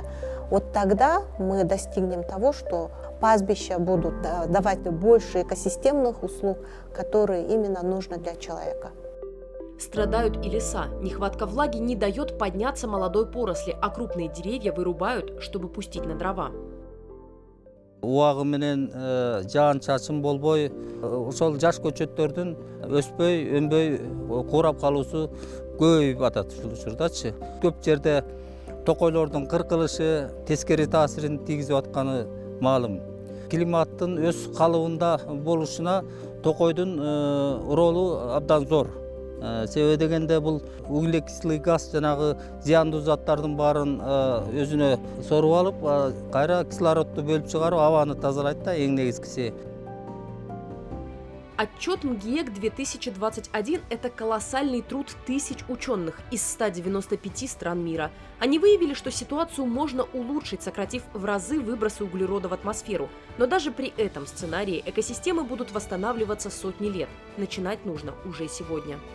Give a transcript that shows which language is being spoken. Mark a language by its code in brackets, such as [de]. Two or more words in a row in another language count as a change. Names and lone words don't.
[ru] Вот тогда мы достигнем того, что пастбища будут давать больше экосистемных услуг, которые именно нужны для человека. Страдают и леса. Нехватка влаги не дает подняться молодой поросли, а крупные деревья вырубают, чтобы пустить на дрова. [ky] Убагы менен жаан чачым болбой, ошол жаш көчөттөрдүн өспөй, өнбөй куурап калуусу көбөйүп атат ушул учурдачы. Көп жерде токойлордун кыркылышы тескери таасирин тийгизип атканы маалым. Климаттын өз калыбында болушуна токойдун ролу абдан зор. Себеби дегенде бул [ru] углекислый газ [ky] жанагы зыяндуу заттардын баарын өзүнө соруп алып, кайра кислородду бөлүп чыгарып, абаны тазалайт да, эң негизгиси. [ru] Отчет МГИЭК 2021 – это колоссальный труд тысяч ученых из 195 стран мира. Они выявили, что ситуацию можно улучшить, сократив в разы выбросы углерода в атмосферу. Но даже при этом сценарии экосистемы будут восстанавливаться сотни лет. Начинать нужно уже сегодня.